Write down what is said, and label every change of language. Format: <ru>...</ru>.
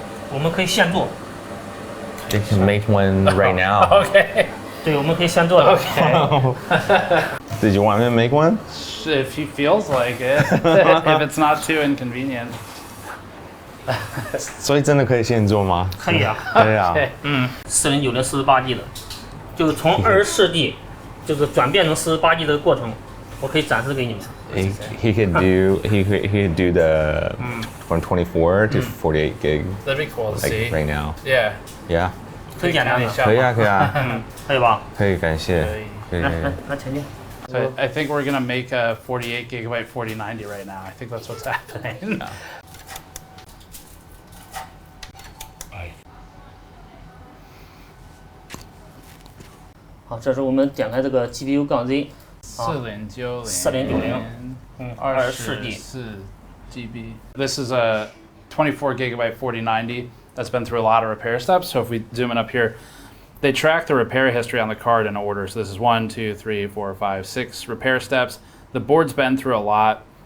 <zh>我们可以现做。</zh> <en>They can make one right now. Okay.</en> <zh>对，我们可以现做的。</zh> <en>Okay. Did you want me to make one? If he feels like it, if it's not too inconvenient.</en> <zh>所以真的可以现做吗？可以啊。对啊。 4090 48G 的，就是从24G 就是转变成48G 的过程。我可以展示给你们。</zh> <en>He could do the from 24 to 48 gig. That'd be cool to see. Right now. Yeah. Yeah.</en> <zh>很简单的。可以啊，可以啊。可以吧？可以，感谢。可以。来前进。</zh> <en>So I think we're gonna make a 48 gigabyte 4090 right now. I think that's what's happening.</en> <zh>好，这是我们点开这个 GPU 杠 Z。 4090 24G</zh> <en>GB. This is a 24 gigabyte 4090 that's been through a lot of repair steps. So if we zoom in up here, they track the repair history on the card in order. So this is 1, 2, 3, 4, 5, 6 repair steps. The board's been through a lot.</en>